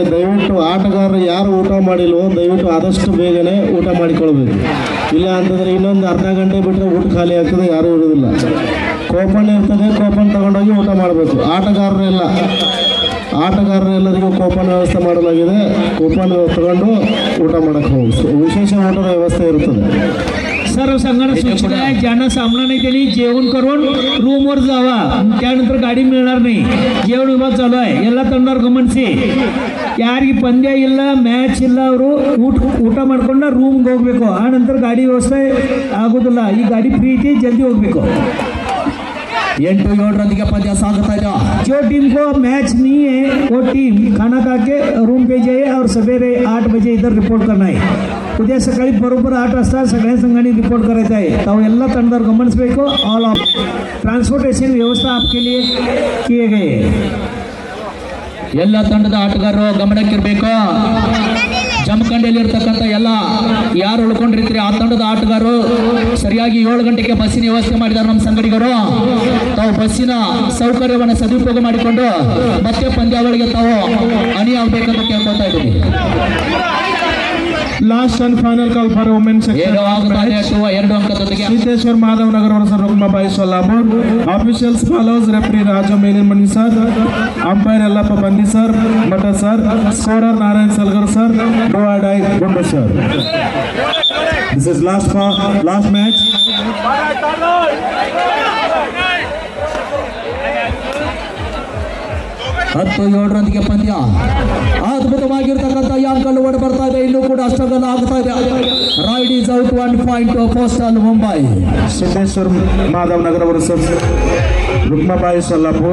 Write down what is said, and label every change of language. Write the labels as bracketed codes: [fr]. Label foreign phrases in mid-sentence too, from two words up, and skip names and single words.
[kn] ದಯವಿಟ್ಟು ಆಟಗಾರರು ಯಾರು ಊಟ ಮಾಡಿಲ್ವೋ ದಯವಿಟ್ಟು ಆದಷ್ಟು ಬೇಗನೆ ಊಟ ಮಾಡಿಕೊಳ್ಬೇಕು. ಇಲ್ಲ ಅಂತಂದರೆ ಇನ್ನೊಂದು ಅರ್ಧ ಗಂಟೆ ಬಿಟ್ಟರೆ ಊಟ ಖಾಲಿ ಆಗ್ತದೆ, ಯಾರೂ ಇರೋದಿಲ್ಲ. ಕೂಪನ್ ಇರ್ತದೆ, ಕೂಪನ್ ತಗೊಂಡೋಗಿ ಊಟ ಮಾಡಬೇಕು. ಆಟಗಾರರೆಲ್ಲರಿಗೂ ಕೂಪನ್ ವ್ಯವಸ್ಥೆ ಮಾಡಲಾಗಿದೆ. ಕೂಪನ್ ತಗೊಂಡು ಊಟ ಮಾಡೋಕ್ಕೆ ಹೋಗಿ ವಿಶೇಷ ಊಟದ ವ್ಯವಸ್ಥೆ इरुತ್ತದೆ. [mr] सर्व संघाने सूचना आहे, ज्यांना सामना नाही त्यांनी जेवण करून रूमवर जावा. त्यानंतर गाडी मिळणार नाही. जेवण विभाग चालू आहे, [kn] ಎಲ್ಲ ತಂಡದವರು ಗಮನಿಸಿ. ಯಾರಿಗೆ ಪಂದ್ಯ ಇಲ್ಲ, ಮ್ಯಾಚ್ ಇಲ್ಲ, ಅವರು ಊಟ ಮಾಡ್ಕೊಂಡು ರೂಮ್ಗೆ ಹೋಗ್ಬೇಕು. ಆ ನಂತರ ಗಾಡಿ ವ್ಯವಸ್ಥೆ ಆಗೋದಿಲ್ಲ. ಈ ಗಾಡಿ ಫ್ರೀ ಐತಿ, ಜಲ್ದಿ ಹೋಗ್ಬೇಕು. 8-7 पद्य सागता है. [hi] जो टीम को मैच नहीं है वो टीम खाना खा के रूम पे जाए और सवेरे 8 बजे इधर रिपोर्ट करना है. [mr] उद्या सकाळी बरोबर 8 वाजता सगळ्या संघांनी रिपोर्ट करायचं आहे. [kn] ताವು ಎಲ್ಲ ತಂಡದವರು ಗಮನಿಸಬೇಕು. [en] all of transportation [kn] ವ್ಯವಸ್ಥೆ [hi] आपके लिए किए गए. [kn] ಎಲ್ಲ ತಂಡದ ಆಟಗಾರರು ಗಮನಕ್ಕಿರಬೇಕು. ಜಮಖಂಡಿಯಲ್ಲಿರ್ತಕ್ಕಂಥ ಎಲ್ಲ ಯಾರು ಉಳ್ಕೊಂಡಿರ್ತೀರಿ ಆ ತಂಡದ ಆಟಗಾರರು ಸರಿಯಾಗಿ 7 ಗಂಟೆಗೆ ಬಸ್ಸಿನ ವ್ಯವಸ್ಥೆ ಮಾಡಿದ್ದಾರೆ ನಮ್ಮ ಸಂಗಡಿಗರು. ತಾವು ಬಸ್ಸಿನ ಸೌಕರ್ಯವನ್ನು ಸದುಪಯೋಗ ಮಾಡಿಕೊಂಡು ಮತ್ತೆ ಪಂದ್ಯಾವಳಿಗೆ ತಾವು ಅಣಿಯಾಗಬೇಕಂತ ಕೇಳ್ಕೊಳ್ತಾ ಇದ್ದೀವಿ. [en] Last and final call for women's section. [kn] 2 ಅಂಕದೊಂದಿಗೆ [en] Siddheshwar Madhavnagar versus Rukmabai Sholapur. Officials follows referee Raja Melinmani sir, umpire Yellappa Bandi sir, Mata sir, scorer Narayan Salgar sir, do or die Gundu sir. This is last match. [kn] ಹತ್ತು 7 ಪಂದ್ಯ ಅದ್ಭುತವಾಗಿರ್ತಕ್ಕಂಥ ಯಾಂಕಲ್ ಓಡಿ ಬರ್ತಾ ಇದೆ. ಇಲ್ಲೂ ಕೂಡ ಅಷ್ಟಗಲ್ಲ ಆಗ್ತಾ ಇದೆ. [en] raid is out 1 point postal Mumbai. [kn] Siddheshwar Madhavnagar versus Rukmabai Sholapur.